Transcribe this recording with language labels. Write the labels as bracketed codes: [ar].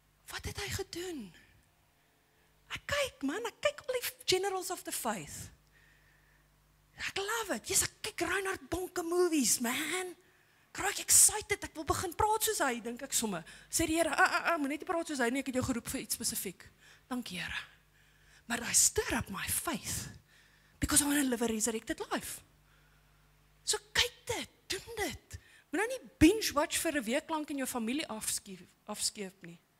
[af] Wat het hy gedoen? Ek kyk al die [en] generals of the faith. [af] Ek love it. Yes, ek kyk Reinhard Bonke movies, man. Ek raak excited, ek wil begin praat soos hy, dink ek somme. Sê die Here, moet net nie praat soos hy nie, ek het jou geroep vir iets spesifiek. Dankie Here. [en] Maar I stir up my faith, because I want to live a resurrected life. [af] So kyk dit, doen dit. Moet nou nie binge watch vir 'n week lank in jou familie afskeep nie.